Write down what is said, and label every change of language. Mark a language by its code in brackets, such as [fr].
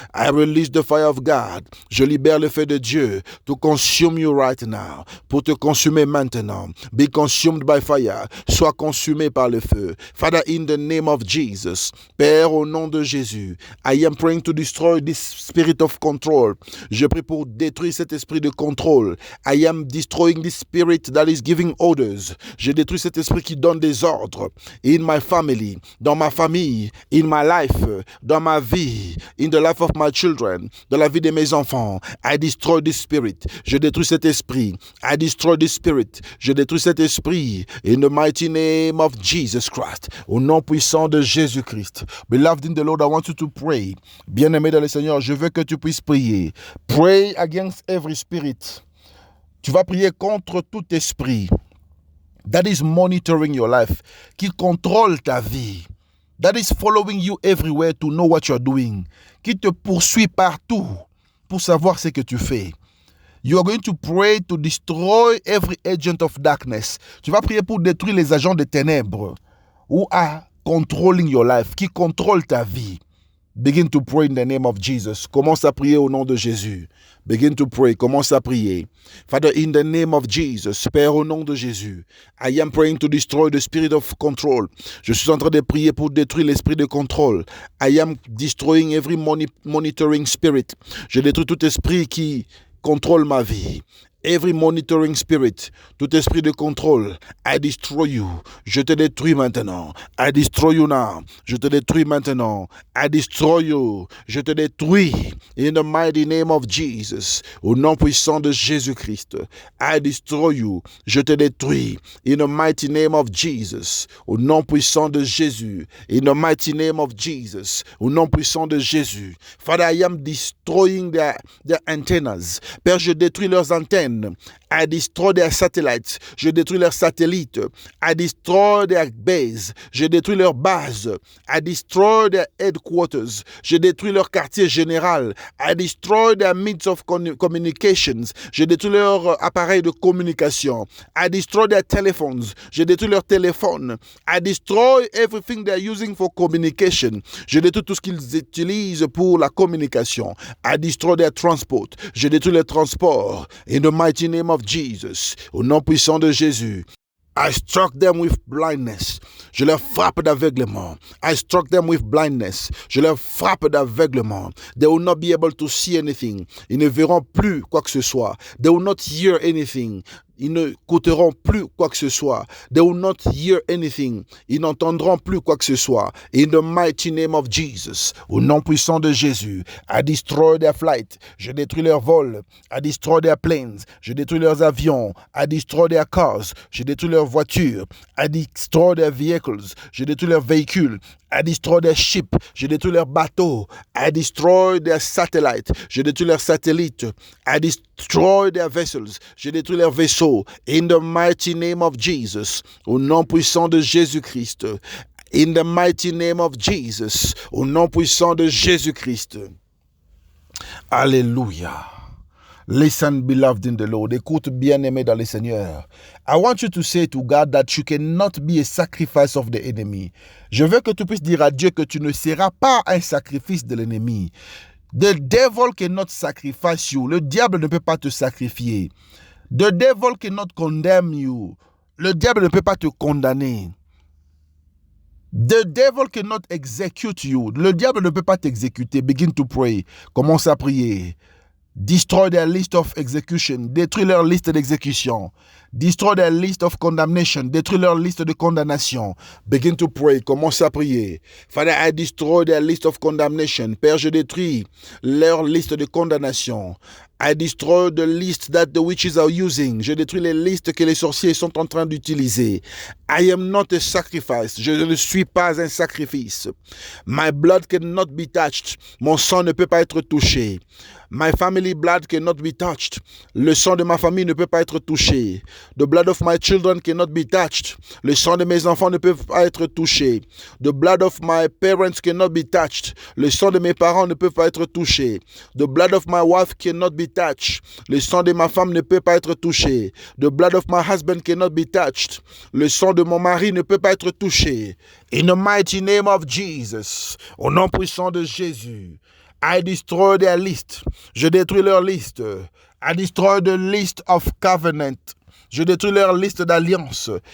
[en] I release the fire of God. [fr] Je libère le feu de Dieu [en] to consume you right now. [fr] Pour te consumer maintenant. [en] Be consumed by fire. [fr] Sois consumé par le feu. [en] Father, in the name of Jesus. [fr] Père, au nom de Jésus. [en] I am praying to destroy this spirit of control. [fr] Je prie pour détruire cet esprit de contrôle. [en] I am destroying this spirit that is giving orders. [fr] Je détruis cet esprit qui donne des ordres. [en] In my family, [fr] dans ma famille, [en] in my life, [fr] dans ma vie, [en] in the life of my children, [fr] dans la vie de mes enfants. [en] I destroy this spirit. [fr] Je détruis cet esprit. [en] I destroy this spirit. [fr] Je détruis cet esprit. [en] In the mighty name of Jesus Christ. [fr] Au nom puissant de Jésus-Christ. [en] Beloved in the Lord, I want you to pray. [fr] Bien-aimé dans le Seigneur, je veux que tu puisses prier. [en] Pray against every spirit. [fr] Tu vas prier contre tout esprit [en] that is monitoring your life, [fr] qui contrôle ta vie, [en] that is following you everywhere to know what you are doing, [fr] qui te poursuit partout pour savoir ce que tu fais. [en] You are going to pray to destroy every agent of darkness. [fr] Tu vas prier pour détruire les agents de ténèbres [en] who are controlling your life, [fr] qui contrôlent ta vie. [en] Begin to pray in the name of Jesus. [fr] Commence à prier au nom de Jésus. [en] Begin to pray. [fr] Commence à prier. [en] Father, in the name of Jesus. [fr] Père, au nom de Jésus. [en] I am praying to destroy the spirit of control. [fr] Je suis en train de prier pour détruire l'esprit de contrôle. [en] I am destroying every monitoring spirit. [fr] Je détruis tout esprit qui contrôle ma vie. [en] Every monitoring spirit, [fr] tout esprit de contrôle, [en] I destroy you. [fr] Je te détruis maintenant. [en] I destroy you now. [fr] Je te détruis maintenant. [en] I destroy you. [fr] Je te détruis. [en] In the mighty name of Jesus. [fr] Au nom puissant de Jésus-Christ. [en] I destroy you. [fr] Je te détruis. [en] In the mighty name of Jesus. [fr] Au nom puissant de Jésus. [en] In the mighty name of Jesus. [fr] Au nom puissant de Jésus. [en] Father, I am destroying their antennas. [fr] Père, je détruis leurs antennes. [en] I destroy their satellites. [fr] Je détruis leurs satellites. [en] I destroy their base. [fr] Je détruis leurs bases. [en] I destroy their headquarters. [fr] Je détruis leur quartier général. [en] I destroy their means of communications. [fr] Je détruis leur appareil de communication. [en] I destroy their telephones. [fr] Je détruis leur téléphone. [en] I destroy everything they are using for communication. [fr] Je détruis tout ce qu'ils utilisent pour la communication. [en] I destroy their transport. [fr] Je détruis les transports. [en] In the mighty name of Jesus, [fr] au nom puissant de Jésus. [en] I struck them with blindness. [fr] Je leur frappe d'aveuglement. [en] I struck them with blindness. [fr] Je leur frappe d'aveuglement. [en] They will not be able to see anything. [fr] Ils ne verront plus quoi que ce soit. [en] They will not hear anything. [fr] Ils ne écouteront plus quoi que ce soit. [en] They will not hear anything. [fr] Ils n'entendront plus quoi que ce soit. [en] In the mighty name of Jesus, [fr] au nom puissant de Jésus, [en] I destroy their flight. [fr] Je détruis leurs vols. [en] I destroy their planes. [fr] Je détruis leurs avions. [en] I destroy their cars. [fr] Je détruis leurs voitures. [en] I destroy their vehicles. [fr] Je détruis leurs véhicules. [en] I destroy their ship. [fr] Je détruis leurs bateaux. [en] I destroy their satellite. [fr] Je détruis leurs satellites. [en] I destroy their vessels. [fr] Je détruis leurs vaisseaux. [en] In the mighty name of Jesus. [fr] Au nom puissant de Jésus-Christ. [en] In the mighty name of Jesus. [fr] Au nom puissant de Jésus-Christ. Alléluia. [en] Listen, beloved in the Lord. [fr] Écoute, bien-aimé dans le Seigneur. [en] I want you to say to God that you cannot be a sacrifice of the enemy. [fr] Je veux que tu puisses dire à Dieu que tu ne seras pas un sacrifice de l'ennemi. [en] The devil cannot sacrifice you. [fr] Le diable ne peut pas te sacrifier. [en] The devil cannot condemn you. [fr] Le diable ne peut pas te condamner. [en] The devil cannot execute you. [fr] Le diable ne peut pas t'exécuter. [en] Begin to pray. [fr] Commence à prier. [en] Destroy their list of execution. [fr] Détruis leur liste d'exécution. [en] Destroy their list of condemnation. [fr] Détruis leur liste de condamnation. [en] Begin to pray. [fr] Commence à prier. [en] Father, I destroy their list of condemnation. [fr] Père, je détruis leur liste de condamnation. [en] I destroy the list that the witches are using. [fr] Je détruis les listes que les sorciers sont en train d'utiliser. [en] I am not a sacrifice. [fr] Je ne suis pas un sacrifice. [en] My blood cannot be touched. [fr] Mon sang ne peut pas être touché. [en] My family blood cannot be touched. [fr] Le sang de ma famille ne peut pas être touché. [en] The blood of my children cannot be touched. [fr] Le sang de mes enfants ne peut pas être touché. [en] The blood of my parents cannot be touched. [fr] Le sang de mes parents ne peut pas être touché. [en] The blood of my wife cannot be touched. [fr] Le sang de ma femme ne peut pas être touché. [en] The blood of my husband cannot be touched. [fr] Le sang de mon mari ne peut pas être touché. [en] In the mighty name of Jesus, [fr] au nom puissant de Jésus, [en] I destroy their list. [fr] Je détruis leur liste. [en] I destroy the list of covenant. [fr] Je détruis leur liste d'alliance.